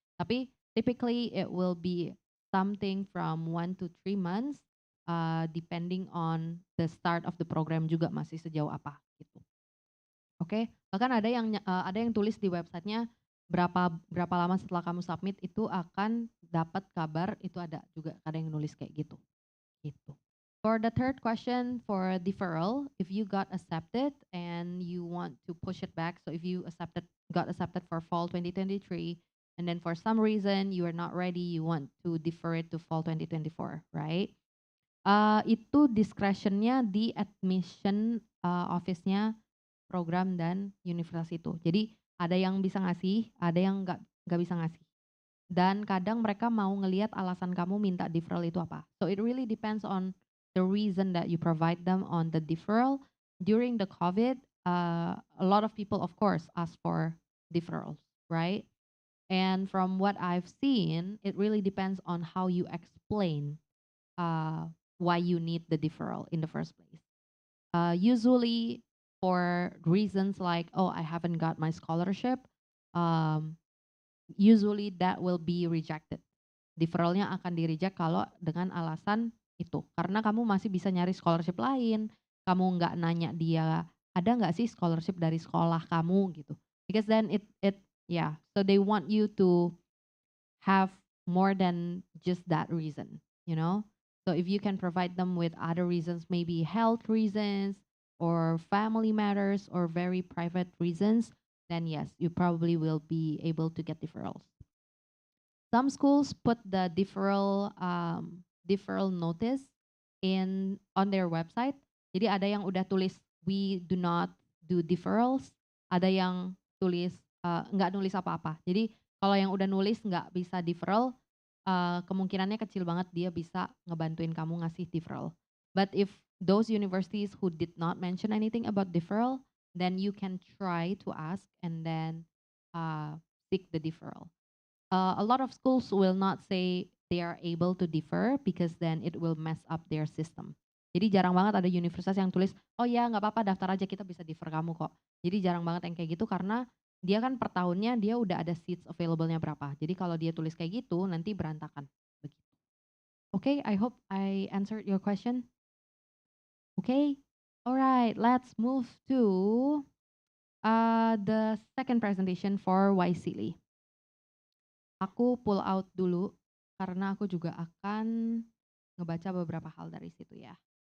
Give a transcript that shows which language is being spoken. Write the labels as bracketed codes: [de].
[id] Tapi [en] typically it will be something from 1 to 3 months, depending on the start of the program [id] juga masih sejauh apa gitu. Oke, bahkan ada yang tulis di websitenya berapa lama setelah kamu submit itu akan dapat kabar, itu ada juga ada yang nulis kayak gitu. Gitu. [en] For the third question for deferral, if you got accepted and you want to push it back, so if you got accepted for fall 2023. And then for some reason you are not ready, you want to defer it to fall 2024, right? [id] Itu discretionnya di admission office-nya program dan universitas itu. Jadi ada yang bisa ngasih, ada yang nggak bisa ngasih. Dan kadang mereka mau ngelihat alasan kamu minta deferral itu apa. [en] So it really depends on the reason that you provide them on the deferral. During the COVID, a lot of people of course ask for deferrals, right? And from what I've seen, it really depends on how you explain why you need the deferral in the first place. Usually for reasons like, oh, I haven't got my scholarship, usually that will be rejected. [id] Deferralnya akan di-reject kalau dengan alasan itu. Karena kamu masih bisa nyari scholarship lain, kamu nggak nanya dia, ada nggak sih scholarship dari sekolah kamu gitu. [en] Because then yeah, so they want you to have more than just that reason, you know? So if you can provide them with other reasons, maybe health reasons or family matters or very private reasons, then yes, you probably will be able to get deferrals. Some schools put the deferral notice on their website. [id] Jadi ada yang udah tulis [en] we do not do deferrals, [id] ada yang tulis nggak nulis apa-apa. Jadi kalau yang udah nulis nggak bisa deferral, kemungkinannya kecil banget dia bisa ngebantuin kamu ngasih deferral. [en] But if those universities who did not mention anything about deferral, then you can try to ask and then seek the deferral. A lot of schools will not say they are able to defer because then it will mess up their system. [id] Jadi jarang banget ada universitas yang tulis, oh ya nggak apa-apa daftar aja kita bisa defer kamu kok. Jadi jarang banget yang kayak gitu karena dia kan per tahunnya dia udah ada [en] seats available- [id] nya berapa. Jadi kalau dia tulis kayak gitu nanti berantakan begitu. [en] Okay, I hope I answered your question. Okay. Alright, let's move to the second presentation for Wisely. [id] Aku [en] pull out [id] dulu karena aku juga akan ngebaca beberapa hal dari situ ya.